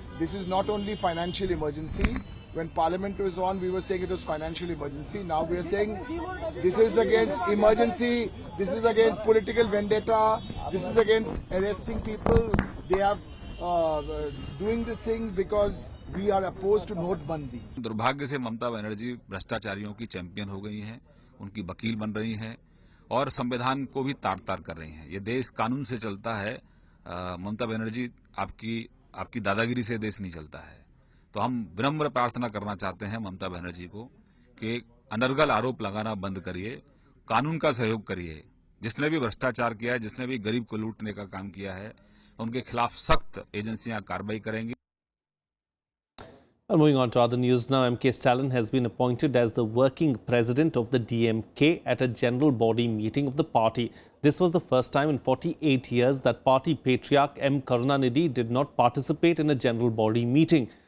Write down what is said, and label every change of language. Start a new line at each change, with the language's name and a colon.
English: This is not only financial emergency. When Parliament was on, we were saying it was financial emergency. Now we are saying this is against emergency, this is against political vendetta, this is against arresting people. They have doing these things because we are opposed to नोटबंदी.
Hindi: दुर्भाग्य से ममता बनर्जी भ्रष्टाचारियों की champion हो गई हैं, उनकी वकील बन रही हैं और संविधान को भी तार-तार कर रही हैं. ये देश कानून से चलता है. ममता बनर्जी आपकी दादागिरी से देश नहीं चलता है. तो हम विनम्र प्रार्थना करना चाहते हैं ममता बनर्जी को कि अनर्गल आरोप लगाना बंद करिए, कानून का सहयोग करिए. जिसने भी भ्रष्टाचार किया है, जिसने भी गरीब को लूटने का काम किया है, उनके खिलाफ सख्त एजेंसियां कार्रवाई करेंगी.
English: Well, moving on to other news now, MK Stalin has been appointed as the working president of the DMK at a general body meeting of the party. This was the first time in 48 years that party patriarch M. Karunanidhi did not participate in a general body meeting.